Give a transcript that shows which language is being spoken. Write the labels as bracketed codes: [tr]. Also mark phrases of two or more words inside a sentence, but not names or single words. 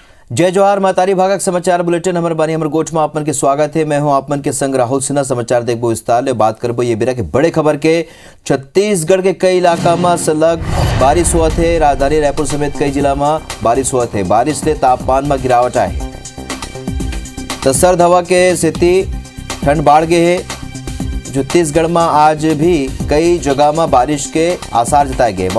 [hne] जय जोहार मातारी भागक समाचार बुलेटिन हमर बानी हमर गोठ में आपमन के स्वागत है। मैं हूं आपमन के संग राहुल सिन्हा। समाचार देखबो विस्तार ले बात करबो ये बेरा के बड़े खबर के। छत्तीसगढ़ के कई इलाका में सलग बारिश हुआ थे। राजधानी रायपुर समेत कई जिला में बारिश हुआ थे। बारिश से तापमान में गिरावट आए तो सर्द हवा के स्थिति ठंड बढ़ गए है। छत्तीसगढ़ में आज भी कई जगह में बारिश के आसार जताए गए।